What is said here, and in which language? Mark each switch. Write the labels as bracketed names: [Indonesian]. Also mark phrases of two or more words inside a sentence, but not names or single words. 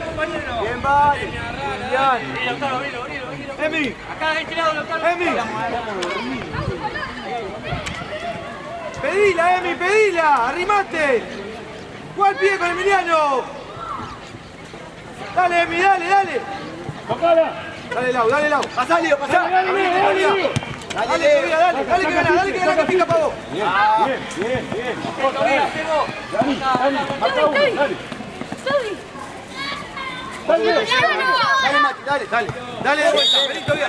[Spanish] Bien, vale. Lautaro, abrilo. Emi, Acá, de este lado, Lautaro. Emi. Pedila, arrimate. Juega al pie con Emiliano. Dale, Emi, dale. Tocala. Dale, Lau. Pasá, Leo, pasá. Dale, Leo. Dale, Leo. Dale que gana que pica para vos. Bien. Dani, marca uno, dale. Dale, Mati, dale. Dale de vuelta, vení todavía.